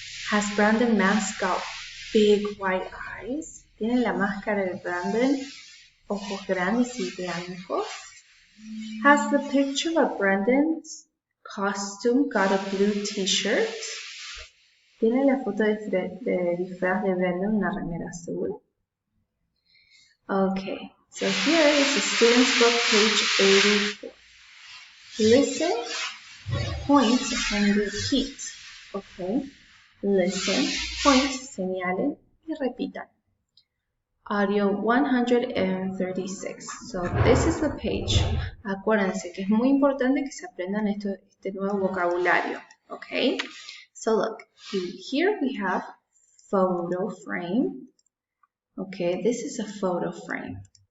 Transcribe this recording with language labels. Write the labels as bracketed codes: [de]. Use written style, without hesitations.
[en] Has Brandon mask got big white eyes? [es] ¿Tiene la máscara de Brandon ojos grandes y blancos? [en] Has the picture of Brandon's costume got a blue t-shirt? [es] ¿Tiene la foto de disfraz de Brandon una remera azul? [en] Okay, so here is the Students Book, page 84. Listen, point, and repeat. Okay, listen, point, [es] señalen y repitan. [en] Audio 136. So this is the page. [es] Acuérdense que es muy importante que se aprendan este nuevo vocabulario. [en] Okay, so look, here we have photo frame. Okay, this is a photo frame.